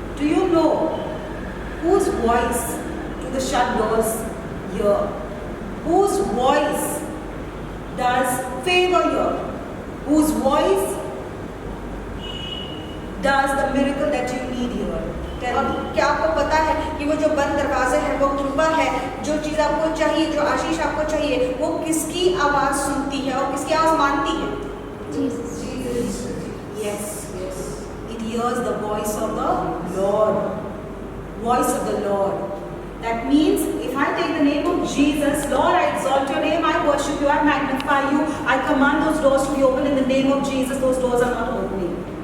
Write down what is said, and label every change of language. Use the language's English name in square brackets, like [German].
[English] Do you know whose voice do the shut doors hear? Whose voice does favor hear? Whose voice does the miracle that you need here? [Hindi] और क्या आपको पता है कि वो जो बंद दरवाजे हैं, वो कृपा है, जो चीज़ आपको चाहिए, जो आशीष आपको चाहिए, वो किसकी आवाज़ सुनती है और किसकी आवाज़ मानती है? [English] Jesus. Yes. It hears the voice of the Lord. Voice of the Lord. That means if I take the name of Jesus, Lord, I exalt your name, I worship you, I magnify you, I command those doors to be open in the name of Jesus, those doors are not opening.